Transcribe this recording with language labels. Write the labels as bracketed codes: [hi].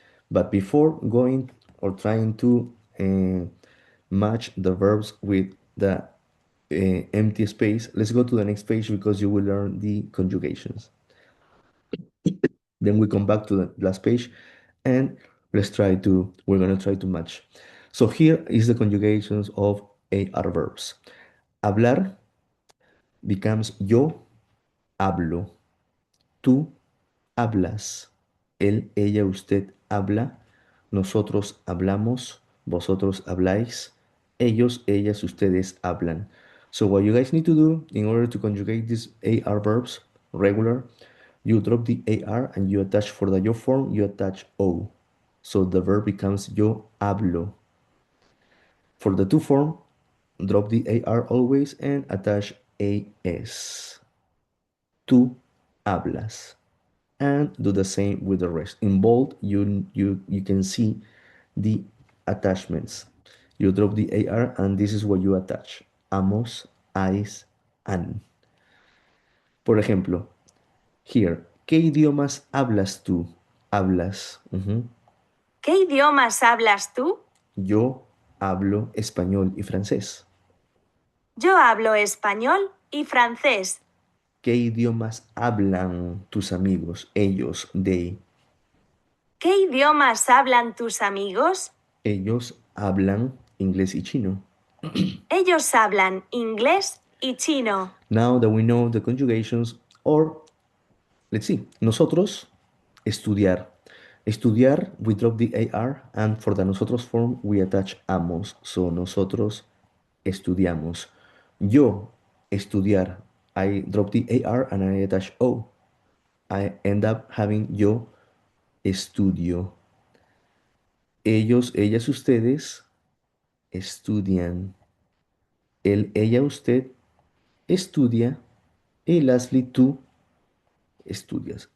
[en] But before going or trying to match the verbs with the empty space, let's go to the next page because you will learn the conjugations. Then we come back to the last page and we're going to try to match. So here is the conjugations of AR verbs. [es] Hablar becomes yo hablo, tú hablas, él, ella, usted habla, nosotros hablamos, vosotros habláis, ellos, ellas, ustedes hablan. [en] So what you guys need to do in order to conjugate these AR verbs, regular, you drop the AR and you attach for the yo form, you attach O. So the verb becomes yo hablo. For the to form, drop the AR always and attach AS. Tú hablas. And do the same with the rest. In bold, you can see the attachments. You drop the AR and this is what you attach. [es] Amos, ais, an. Por ejemplo, here, ¿qué idiomas hablas tú? Hablas. ¿Qué idiomas hablas tú? Yo hablo español y francés. Yo hablo español y francés. ¿Qué idiomas hablan tus amigos? Ellos, they. ¿Qué idiomas hablan tus amigos? Ellos hablan inglés y chino. Ellos hablan inglés y chino. [en] Now that we know the conjugations, or let's see, nosotros, estudiar. Estudiar, we drop the AR, and for the nosotros form, we attach amos. [es] So, nosotros estudiamos. Yo, estudiar. [en] I drop the AR and I attach O. I end up having yo estudio. [es] Ellos, ellas, ustedes estudian. Él, ella, usted estudia. Y lastly, tú estudias.